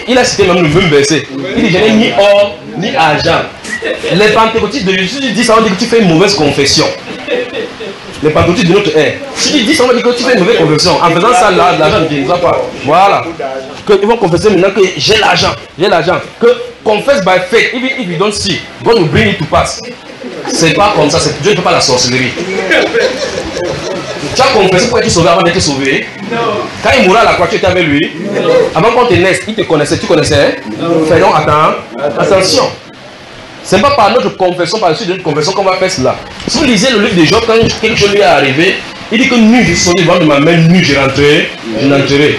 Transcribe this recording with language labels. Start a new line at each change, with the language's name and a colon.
French: Il a cité même le même verset. Il dit je n'ai ni or ni argent. Les pentecôtistes de Jésus disent ça, on dit que tu fais une mauvaise confession. Les pentecôtistes de notre ère. Si tu dis ça, on va dire que tu fais une mauvaise confession. En faisant ça, là, l'argent ne viendra pas. Voilà. Ils vont confesser maintenant que j'ai l'argent. J'ai l'argent.
English: Que confesse by faith. If you don't see, God will bring it to pass.
French: C'est pas comme ça. C'est, Dieu ne fait pas la sorcellerie. Tu as confessé pour être sauvé avant d'être sauvé? Non. Quand il mourra à la croix, tu étais avec lui? Non. Avant qu'on te naisse, il te connaissait. Tu connaissais? Non. Fais donc attention. Ce n'est pas par notre confession, par la suite de notre confession qu'on va faire cela. Si vous lisez le livre de Job, quand quelque chose lui est arrivé, il dit que nu, je suis sorti devant de ma main, nu, je rentrerai, je n'entrerai.